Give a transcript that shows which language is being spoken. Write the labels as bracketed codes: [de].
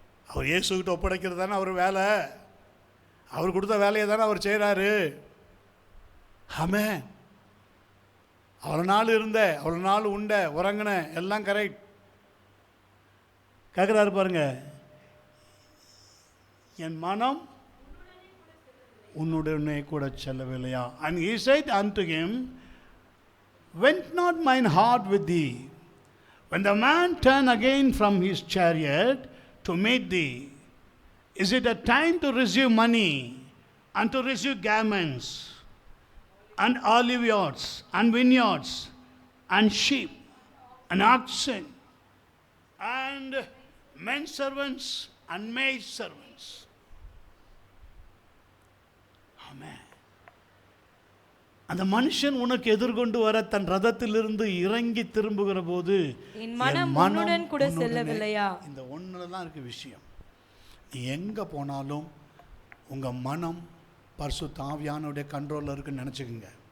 [ta] அவர் இயேசுகிட்ட ஒப்படைக்கிறது தானே அவர் வேலை. அவர் கொடுத்த வேலையை தானே அவர் செய்கிறாரு. ஆமென். அவ்வளோ நாள் இருந்த, அவ்வளோ நாள் உண்ட, உறங்கின, எல்லாம் கரெக்ட். கேட்குறாரு பாருங்க, என் மனம் உன்னுடனே கூட செல்லவில்லையா? [en] And he said unto him, went not mine heart with thee, when the man turned again from his chariot to meet thee? Is it a time to receive money, and to receive garments, and oliveyards, and vineyards, and sheep, and oxen, and men servants, and maid servants? Amen. [ta] அந்த மனுஷன் உனக்கு எதிர்கொண்டு வர தன் ரதத்திலிருந்து இறங்கி திரும்புகிற போது என் மனம் உன்னுடன் கூட செல்லவில்லையா? இந்த ஒன்றுல தான் இருக்கு விஷயம். நீ எங்கே போனாலும் உங்கள் மனம் பரிசுத்த ஆவியானுடைய கண்ட்ரோலில் இருக்குன்னு நினச்சிக்கோங்க.